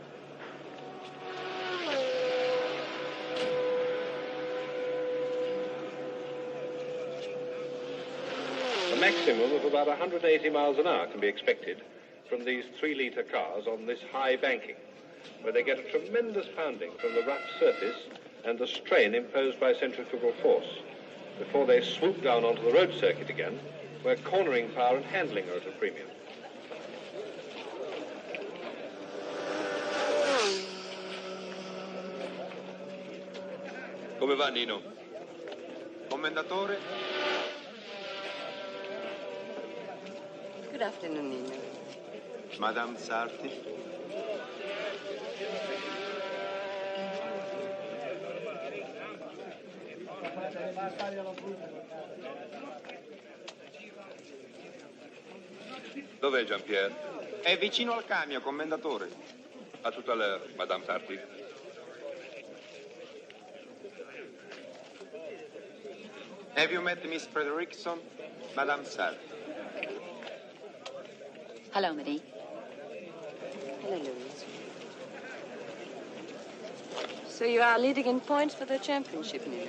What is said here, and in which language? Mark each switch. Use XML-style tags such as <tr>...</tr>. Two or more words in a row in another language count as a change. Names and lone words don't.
<en>A maximum of about 180 miles an hour can be expected from these 3-litre cars on this high banking, where they get a tremendous pounding from the rough surface and the strain imposed by centrifugal force, before they swoop down onto the road circuit again, where cornering power and handling are at a premium.</en> <it>Come va, Nino? Commendatore?</it> <en>Good afternoon, Nino.</en> <it>Madame Sarti? Dov'è Jean-Pierre? È vicino al camion, commendatore.</it> <fr>A tout à l'heure, Madame Sarti.</fr> <en>Have you met Miss Frederickson? Madame Sarti. Hello, Marie. Hello, Louise. So you are leading in points for the championship, Nino.</en>